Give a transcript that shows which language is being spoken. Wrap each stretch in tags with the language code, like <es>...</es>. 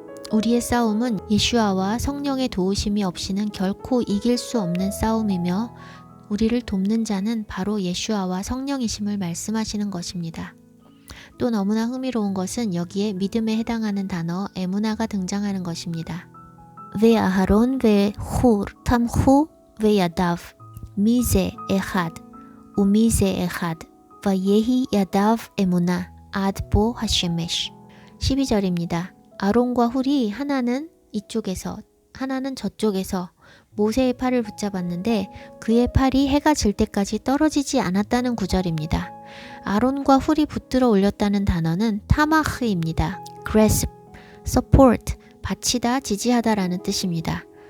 <ko>우리의 싸움은 예슈아와 성령의 도우심이 없이는 결코 이길 수 없는 싸움이며 우리를 돕는 자는 바로 예슈아와 성령이심을 말씀하시는 것입니다. 또 너무나 흥미로운 것은 여기에 믿음에 해당하는 단어 에무나가 등장하는 것입니다.</ko> <he>ואהרון וחור תמכו וידיו מזה אחד ומזה אחד ויהי ידיו אמונה עד בוא השמש.</he> <ko>12절입니다. 아론과 훌이 하나는 이쪽에서 하나는 저쪽에서 모세의 팔을 붙잡았는데 그의 팔이 해가 질 때까지 떨어지지 않았다는 구절입니다. 아론과 훌이 붙들어 올렸다는 단어는 타마흐입니다.</ko> <en>grasp, support,</en> <ko>받치다, 지지하다라는 뜻입니다.</ko>